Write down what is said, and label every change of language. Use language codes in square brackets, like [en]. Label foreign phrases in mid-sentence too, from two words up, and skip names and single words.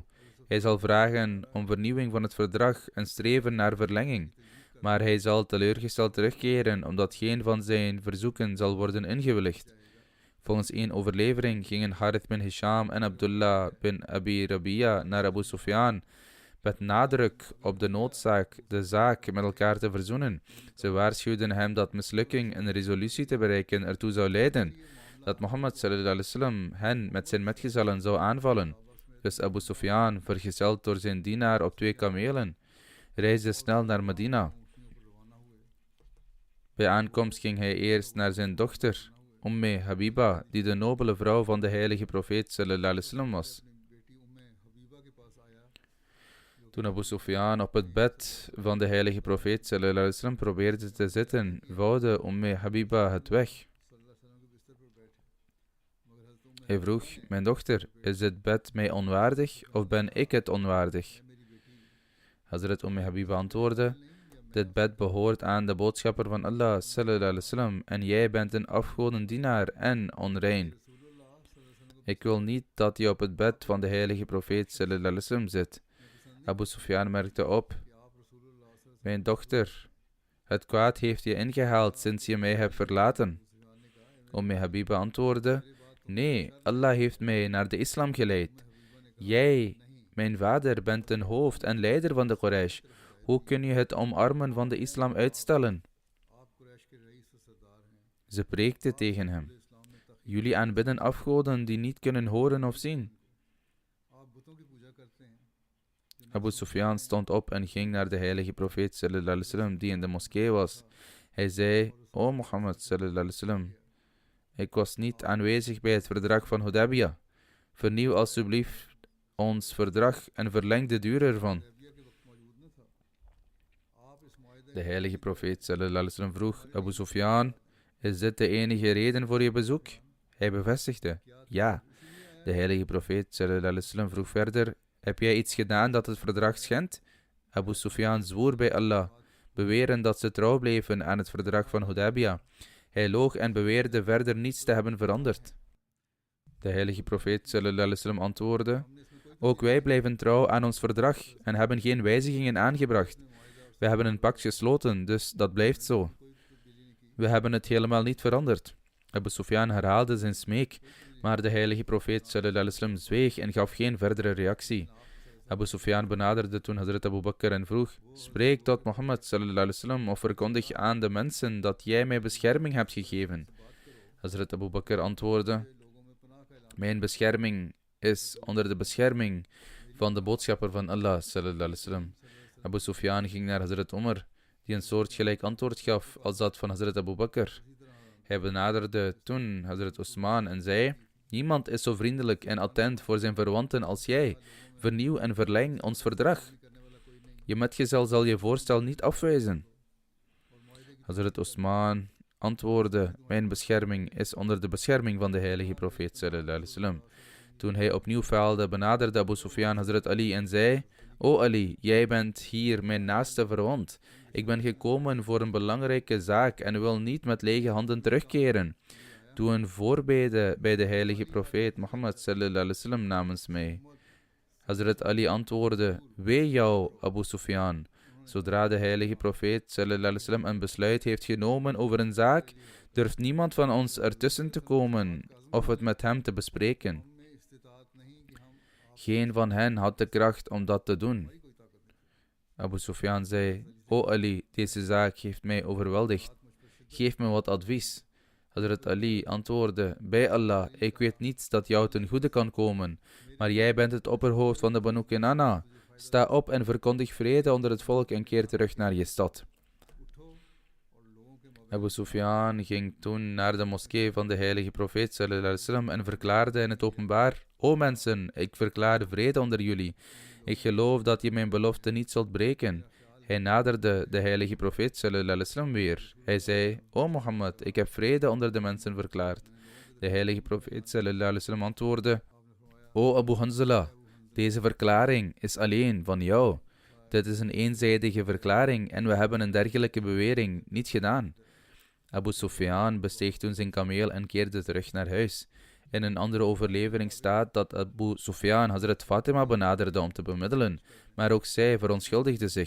[nl] Hij zal vragen om vernieuwing van het verdrag en streven naar verlenging. Maar hij zal teleurgesteld terugkeren, omdat geen van zijn verzoeken zal worden ingewilligd. Volgens één overlevering gingen Harith bin Hisham en Abdullah bin Abi Rabia naar Abu Sufyan met nadruk op de noodzaak de zaak met elkaar te verzoenen. Ze waarschuwden hem dat mislukking een resolutie te bereiken ertoe zou leiden dat Mohammed [ar] صلى الله عليه وسلم [nl] hen met zijn metgezellen zou aanvallen. Dus Abu Sufyan, vergezeld door zijn dienaar op 2 kamelen, reisde snel naar Medina. Bij aankomst ging hij eerst naar zijn dochter, Habiba, die de nobele vrouw van de heilige profeet [ar] صلى الله عليه وسلم [nl] was. Toen Abu Sufyan op het bed van de heilige profeet [ar] صلى الله عليه وسلم [nl] probeerde te zitten, vouwde Habiba het weg. Hij vroeg: mijn dochter, is dit bed mij onwaardig of ben ik het onwaardig? Hazrat Habiba antwoordde: dit bed behoort aan de boodschapper van Allah [ar] صلى الله عليه وسلم [nl] en jij bent een afgodendienaar en onrein. Ik wil niet dat je op het bed van de heilige profeet [ar] صلى الله عليه وسلم [nl] zit. Abu Sufyan merkte op: mijn dochter, het kwaad heeft je ingehaald sinds je mij hebt verlaten. Habiba antwoordde: nee, Allah heeft mij naar de islam geleid. Jij, mijn vader, bent een hoofd en leider van de Quraysh. Hoe kun je het omarmen van de islam uitstellen? Ze preekte tegen hem: jullie aanbidden afgoden die niet kunnen horen of zien. Abu Sufyan stond op en ging naar de heilige profeet [ar] صلى الله عليه وسلم [nl] die in de moskee was. Hij zei, O Mohammed [ar] صلى الله عليه وسلم, [nl] ik was niet aanwezig bij het verdrag van Hudaybiyah. Vernieuw alsjeblieft ons verdrag en verleng de duur ervan. De heilige profeet [ar] صلى الله عليه وسلم [nl] vroeg, Abu Sufyan, is dit de enige reden voor je bezoek? Hij bevestigde, ja. De heilige profeet [ar] صلى الله عليه وسلم [nl] vroeg verder, heb jij iets gedaan dat het verdrag schendt? Abu Sufyan zwoer bij Allah, beweren dat ze trouw bleven aan het verdrag van Hudaybiyah. Hij loog en beweerde verder niets te hebben veranderd. De heilige profeet [ar] صلى الله عليه وسلم [nl] antwoordde, ook wij blijven trouw aan ons verdrag en hebben geen wijzigingen aangebracht. We hebben een pact gesloten, dus dat blijft zo. We hebben het helemaal niet veranderd. Abu Sufyan herhaalde zijn smeek, maar de heilige profeet [ar] صلى الله عليه وسلم [nl] zweeg en gaf geen verdere reactie. Abu Sufyan benaderde toen Hazrat Abu Bakr en vroeg, spreek tot Mohammed [ar] صلى الله عليه وسلم [nl] of verkondig aan de mensen dat jij mij bescherming hebt gegeven. Hazrat Abu Bakr antwoordde, mijn bescherming is onder de bescherming van de boodschapper van Allah [ar] صلى الله عليه وسلم. [nl] Abu Sufyan ging naar Hazrat Umar, die een soortgelijk antwoord gaf als dat van Hazrat Abu Bakr. Hij benaderde toen Hazrat Osman en zei, niemand is zo vriendelijk en attent voor zijn verwanten als jij. Vernieuw en verleng ons verdrag. Je metgezel zal je voorstel niet afwijzen. Hazrat Osman antwoordde, mijn bescherming is onder de bescherming van de heilige profeet [ar] صلى الله عليه وسلم. [nl] Toen hij opnieuw faalde, benaderde Abu Sufyan Hazrat Ali en zei, O Ali, jij bent hier mijn naaste verwant. Ik ben gekomen voor een belangrijke zaak en wil niet met lege handen terugkeren. Doe een voorbede bij de heilige profeet Mohammed [ar] صلى الله عليه وسلم [nl] namens mij. Hazrat Ali antwoordde, wee jou, Abu Sufyan. Zodra de heilige profeet [ar] صلى الله عليه وسلم [nl] een besluit heeft genomen over een zaak, durft niemand van ons ertussen te komen of het met hem te bespreken. Geen van hen had de kracht om dat te doen. Abu Sufyan zei, O Ali, deze zaak heeft mij overweldigd. Geef me wat advies. Hazrat Ali antwoordde, bij Allah, ik weet niets dat jou ten goede kan komen, maar jij bent het opperhoofd van de Banu Kinana. Sta op en verkondig vrede onder het volk en keer terug naar je stad. Abu Sufyan ging toen naar de moskee van de heilige profeet [ar] صلى الله عليه وسلم [nl] en verklaarde in het openbaar, O mensen, ik verklaar vrede onder jullie. Ik geloof dat je mijn belofte niet zult breken. Hij naderde de heilige profeet [ar] صلى الله عليه وسلم [nl] weer. Hij zei, O Mohammed, ik heb vrede onder de mensen verklaard. De heilige profeet [ar] صلى الله عليه وسلم [nl] antwoordde, O Abu Hanzala, deze verklaring is alleen van jou. Dit is een eenzijdige verklaring en we hebben een dergelijke bewering niet gedaan. Abu Sufyan besteeg toen zijn kameel en keerde terug naar huis. In een andere overlevering staat dat Abu Sufyan Hazrat Fatima benaderde om te bemiddelen, maar ook zij verontschuldigde zich.